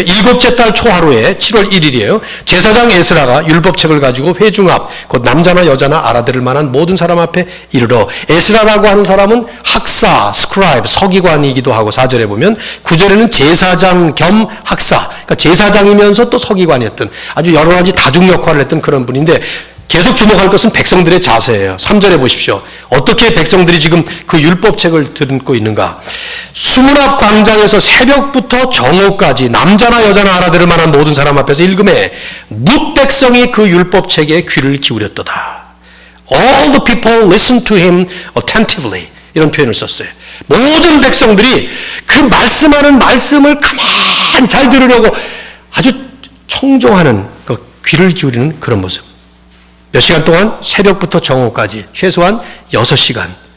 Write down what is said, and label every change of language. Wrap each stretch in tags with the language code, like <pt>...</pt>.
<ko>일곱째 달 초하루에 7월 1일이에요. 제사장 에스라가 율법책을 가지고 회중 앞, 곧 남자나 여자나 알아들을 만한 모든 사람 앞에 이르러 에스라라고 하는 사람은 학사, 스크라이브, 서기관이기도 하고 4절에 보면 9절에는 제사장 겸 학사, 그러니까 제사장이면서 또 서기관이었던 아주 여러 가지 다중 역할을 했던 그런 분인데 계속 주목할 것은 백성들의 자세예요. 3절에 보십시오. 어떻게 백성들이 지금 그 율법책을 듣고 있는가. 수문 앞 광장에서 새벽부터 정오까지 남자나 여자나 알아들을 만한 모든 사람 앞에서 읽음에 뭇 백성이 그 율법책에 귀를 기울였도다.</ko> <en>All the people listened to him attentively.</en> <ko>이런 표현을 썼어요. 모든 백성들이 그 말씀하는 말씀을 가만히 잘 들으려고 아주 청종하는 그 귀를 기울이는 그런 모습. 몇 시간 동안? 새벽부터 정오까지 최소한 6시간.</ko>